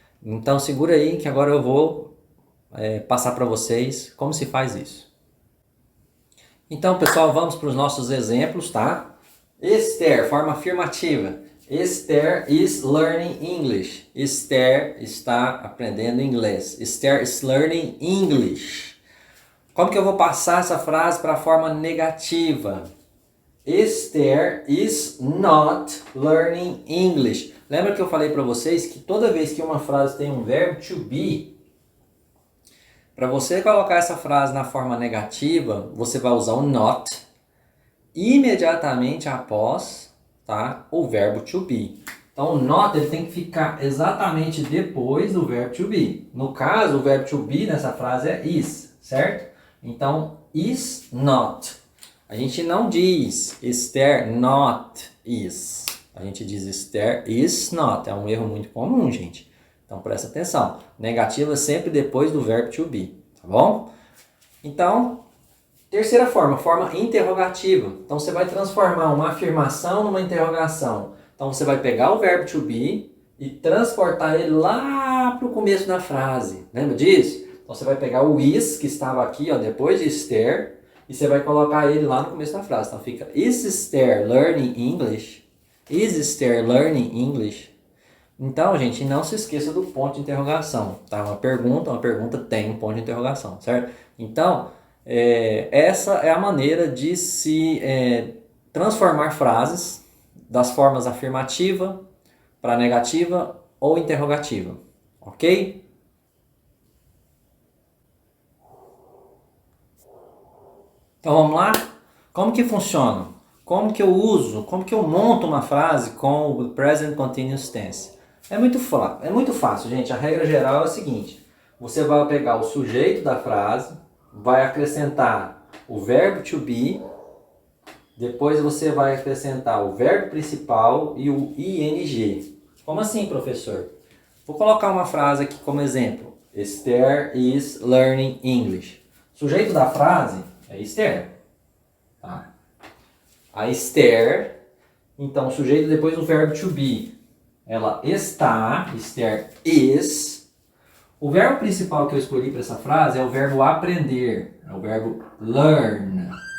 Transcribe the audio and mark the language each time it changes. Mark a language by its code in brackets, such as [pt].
[pt] Então segura aí que agora eu vou passar para vocês como se faz isso. Então, pessoal, vamos para os nossos exemplos, tá? Esther, forma afirmativa. [en] Esther is learning English. [pt] Esther está aprendendo inglês. [en] Esther is learning English. [pt] Como que eu vou passar essa frase para a forma negativa? [en] Esther is not learning English. [pt] Lembra que eu falei para vocês que toda vez que uma frase tem um verbo to be, para você colocar essa frase na forma negativa, você vai usar o not imediatamente após, tá, o verbo to be. Então, o not ele tem que ficar exatamente depois do verbo to be. No caso, o verbo to be nessa frase é is, certo? Então, [en] is not. [pt] A gente não diz [en] Esther not is. [pt] A gente diz [en] Esther is not. [pt] É um erro muito comum, gente. Então, presta atenção. Negativa sempre depois do verbo to be, tá bom? Então, terceira forma interrogativa. Então, você vai transformar uma afirmação numa interrogação. Então, você vai pegar o verbo to be e transportar ele lá para o começo da frase. Lembra disso? Então você vai pegar o is, que estava aqui, ó, depois de Esther, e você vai colocar ele lá no começo da frase. Então fica, [en] is Esther learning English? Is Esther learning English? [pt] Então, gente, não se esqueça do ponto de interrogação, tá? Uma pergunta tem um ponto de interrogação, certo? Então, essa é a maneira de se transformar frases das formas afirmativa para negativa ou interrogativa, ok? Então vamos lá? Como que funciona? Como que eu uso, como que eu monto uma frase com o present continuous tense? É muito fácil, gente. A regra geral é a seguinte: você vai pegar o sujeito da frase, vai acrescentar o verbo to be, depois você vai acrescentar o verbo principal e o ing. Como assim, professor? Vou colocar uma frase aqui como exemplo. [en] Esther is learning English. [pt] O sujeito da frase é Esther. Tá? A Esther, então o sujeito depois do verbo to be. Ela está, [en] Esther is. [pt] O verbo principal que eu escolhi para essa frase é o verbo aprender, é o verbo learn.